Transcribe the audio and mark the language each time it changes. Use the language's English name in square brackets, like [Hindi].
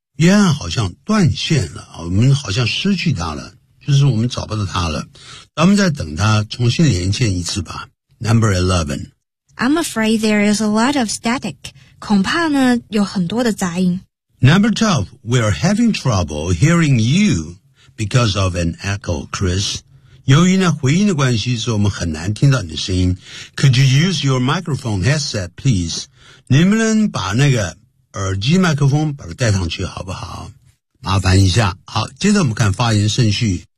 [Chinese] Yan 好像断线了，我们好像失去他了，就是我们找不到他了。咱们再等他重新连线一次吧。 [English] Number 11. I'm afraid there is a lot of static. [Chinese] 恐怕呢有很多的杂音。 [English] Number 12. We are having trouble hearing you because of an echo, Chris. [Chinese] 由于呢回音的关系，所以我们很难听到你的声音。 [English] Could you use your microphone headset, please? [Chinese] 你们能把那个耳机麦克风把它带上去好不好？麻烦一下。好，接着我们看发言顺序。